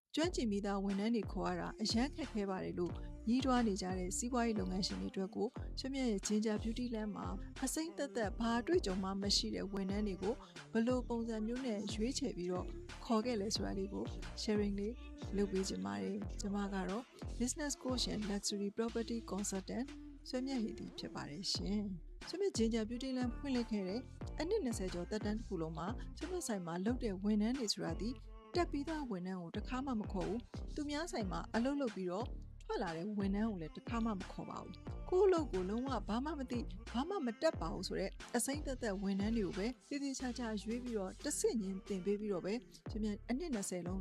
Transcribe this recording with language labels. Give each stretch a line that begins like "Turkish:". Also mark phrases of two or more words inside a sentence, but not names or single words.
Burmese: ကျွမ်းကျင်မိသားဝန်ထမ်းတွေခေါ်ရတာအရန်ခက်ခဲပါတယ်လို့ညီးတွားနေကြတဲ့စီးပွားရေးလုပ်ငန်းရှင်တွေအတွက်ကိုရွှေမြတ်ရဲ့ Ginger Beauty Land မှာအစိမ့်သက်သက်ဘာအတွေ့အကြုံမှမရှိတဲ့ဝန်ထမ်းတွေကိုဘယ်လိုပုံစံမျိုးနဲ့ရွေးချယ်ပြီးတော့ခေါ်ခဲ့လဲဆိုတာလေးကို sharing လေးလုပ်ပေးချင်ပါတယ်ကျွန်မကတော့
English: business coach and luxury property consultant
Burmese: ရွှေမြတ်ဟီတီ ဖြစ်ပါတယ်ရှင်ရွှေမြတ် Ginger Beauty Land ဖွင့်လှစ်ခဲ့တဲ့အနှစ်20ကျော်သက်တမ်းတစ်ခုလုံးမှာရွှေမြတ်ဆိုင်မှာလုပ်တဲ့ဝန်ထမ်းတွေဆိုတာဒီတက်ပြီးသားဝန်ထမ်းကိုတစ်ခါမှမခေါ်ဘူးသူများဆိုင်မှာအလုပ်လုပ်ပြီးတော့ထွက်လာတဲ့ဝန်ထမ်းကိုလည်းတစ်ခါမှမ ခေါ်ပါဘူးကိုယ့်အလုပ်ကိုလုံးဝဘာမှမသိဘာမှမတက်ပါဘူးဆိုတော့အစိမ့်သက်သက်ဝန်ထမ်းတွေကိုပဲတည်တည်ချာချာရွေးပြီးတော့တစ်ဆင့်ချင်းတင်ပေးပြီးတော့ပဲကျွန်တော်အနှစ်20လုံး